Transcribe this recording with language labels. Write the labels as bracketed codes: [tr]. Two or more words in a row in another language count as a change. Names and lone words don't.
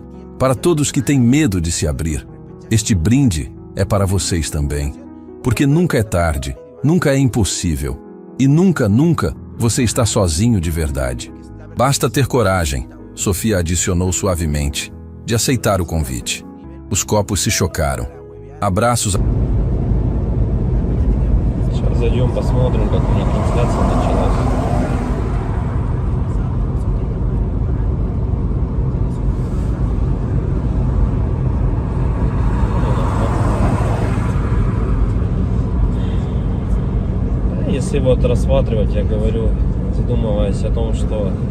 [pt] Para todos que têm medo de se abrir. Este brinde é para vocês também. Porque nunca é tarde, nunca é impossível. E nunca, nunca você está sozinho de verdade. Basta ter coragem, Sofia adicionou suavemente, de aceitar o convite. Os copos se chocaram. Abraços. [ru] Сейчас зайдем, посмотрим, как у них трансляция началась. Если вот рассматривать, я говорю, задумываясь о том, что